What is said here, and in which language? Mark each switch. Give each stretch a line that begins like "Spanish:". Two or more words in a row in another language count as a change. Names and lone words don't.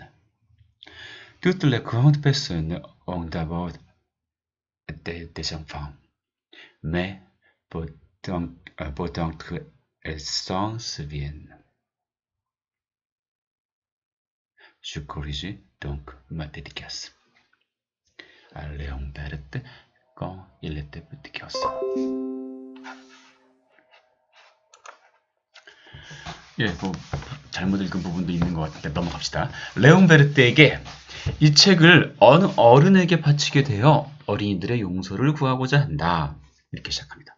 French: Toutes les grandes personnes ont d'abord des enfants, mais peu d'entre elles s'en souviennent. Je corrige donc ma dédicace à Léon Berthe quand il était petit garçon.
Korean: 예, 잘못 읽은 부분도 있는 것 같은데 넘어갑시다. 레옹 베르트에게 이 책을 어느 어른에게 바치게 되어 어린이들의 용서를 구하고자 한다. 이렇게 시작합니다.